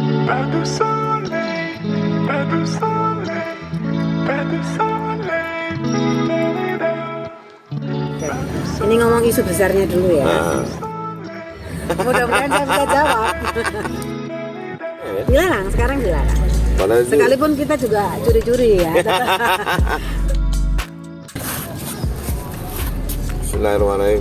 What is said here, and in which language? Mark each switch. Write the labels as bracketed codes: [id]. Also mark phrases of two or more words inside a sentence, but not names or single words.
[fr] pas de soleil, pas de soleil, pas de soleil. [id] Oke. Ini ngomong isu besarnya dulu ya. Mudah-mudahan saya bisa jawab. Dilarang, sekarang dilarang. Sekalipun kita juga curi-curi ya. Bismillahirrahmanirrahim.